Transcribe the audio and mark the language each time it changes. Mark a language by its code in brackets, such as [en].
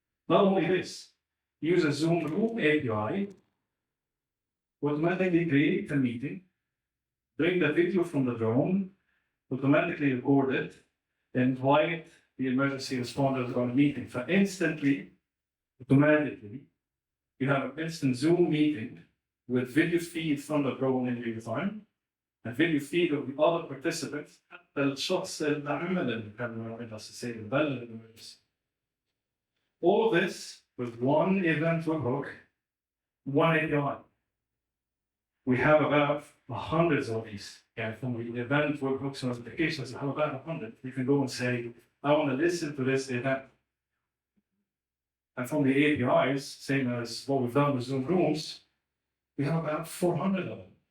[en] Not only this, use a Zoom Room API, automatically create a meeting, bring the video from the drone, automatically record it, invite the emergency responders on a meeting. So instantly, automatically, you have an instant Zoom meeting with video feed from the drone in real time, and video feed of the other participants. [ar] الشخص اللي عمل اللي كان بلغ الemergency. [en] All of this with one event webhook, one API. We have about hundreds of these. Yeah, from the event webhooks and notifications, we have about 100. You can go and say, I want to listen to this event. And from the APIs, same as what we've done with Zoom Rooms, we have about 400 of them.